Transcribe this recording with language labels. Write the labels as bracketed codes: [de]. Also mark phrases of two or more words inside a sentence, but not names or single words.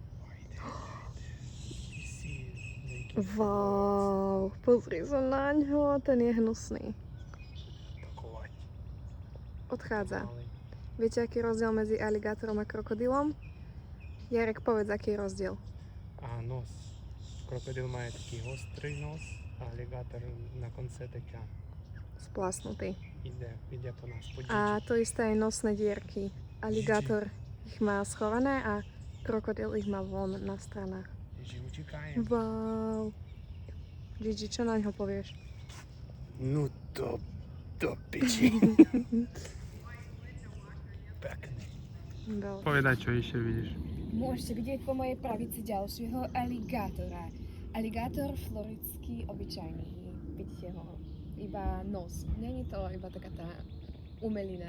[sk] Wow, pozri sa na ňo, ten je hnusný. Odchádza. Viete, aký je rozdiel medzi aligátorom a krokodílom? Jarek, povedz, aký je rozdiel. A nos. [uk] Крокодил має такий гострий нос, а алігатор на конце таке [sk] Splásnutý. [uk] іде по нас. По [sk] A to isté je nosné dierky. Aligátor ich má schované a krokodil ich má von na stranách. [uk] Джі, утікає. [sk] Wow. Gigi, čo na ňo povieš? [uk] Ну то до печі. [sk] Pekný. Veľmi. Povedaj, čo ešte vidíš. Môžete vidieť po mojej pravici ďalšieho aligátora. Aligátor floridský obyčajný. Vidíte ho. Iba nos. Není to iba taká tá umelina.